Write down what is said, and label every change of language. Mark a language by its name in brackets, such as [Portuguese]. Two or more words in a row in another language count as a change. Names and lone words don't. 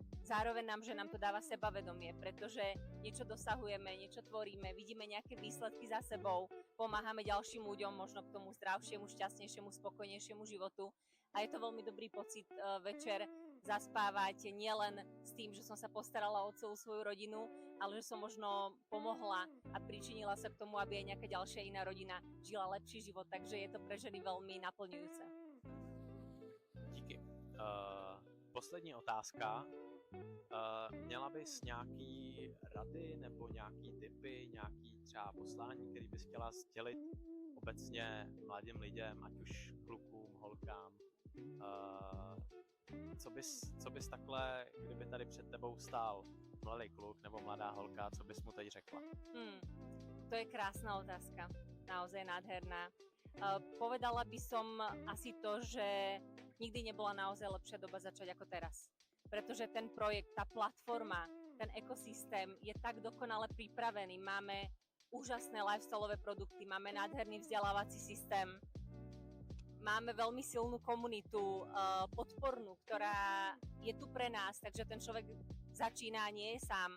[Slovak] Zároveň nám, že nám to dáva sebavedomie, pretože niečo dosahujeme, niečo tvoríme, vidíme nejaké výsledky za sebou, pomáhame ďalším ľuďom, možno k tomu zdravšiemu, šťastnejšiemu, spokojnejšiemu životu. A je to veľmi dobrý pocit večer zaspávať nielen s tým, že som sa postarala o celú svoju rodinu, ale že som možno pomohla a pričinila sa k tomu, aby aj nejaká ďalšia iná rodina žila lepší život. Takže je to pre ženy veľmi naplňujúce. [Czech] Díky. Poslední otázka. Měla bys nějaký rady nebo nějaký tipy, nějaký třeba poslání, který bys chtěla sdělit obecně mladým lidem, ať už klukům, holkám? Co bys takhle, kdyby tady před tebou stál mladý kluk nebo mladá holka, co bys mu teď řekla? [Slovak] To je krásna otázka, naozaj nádherná. Povedala by som asi to, že nikdy nebola naozaj lepšia doba začať ako teraz. Pretože ten projekt, tá platforma, ten ekosystém je tak dokonale pripravený. Máme úžasné lifestyleové produkty, máme nádherný vzdelávací systém, máme veľmi silnú komunitu, podpornú, ktorá je tu pre nás, takže ten človek začína a nie je sám.